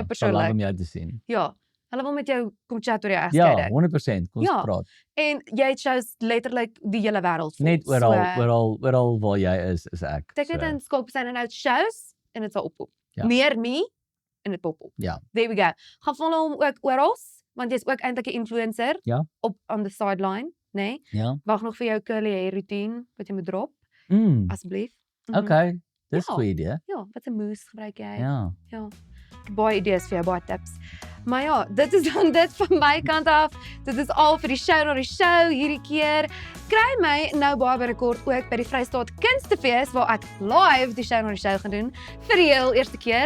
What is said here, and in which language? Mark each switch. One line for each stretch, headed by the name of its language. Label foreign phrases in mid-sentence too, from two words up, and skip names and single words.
Afrikaans: persoonlik. lekker om jou te sien. Ja, hulle wil met jou kom chat oor jou Ja, egskeiding. 100%, kom Ja. ons praat. En jy het shows letterlik die hele wêreld vol. Net oral waar jy is ek. Tik net in Skalkbesyn en out shows en dit sal oppop. Ja. Meer nie en dit pop op. Ja.
English: There we go.
Afrikaans: Gaan volg hom ook oral, want jy's ook eintlik 'n influencer Ja.
English: op on the sideline,
Afrikaans: né? Ja. Wag nog vir jou
English: curly hair routine
Afrikaans: wat jy moet drop asseblief. Okay, dis Ja. goeie idee. Ja, wat 'n mousse gebruik jy? Ja. Ja. Baie idees vir jou, baie tips. Maar ja, dit is dan dit van my kant af. Dit is al vir die show na die show hierdie keer. Kry my nou baie binnekort ook by die Vrystaat Kunstefees waar ek live die show na die show gaan doen vir die heel eerste keer.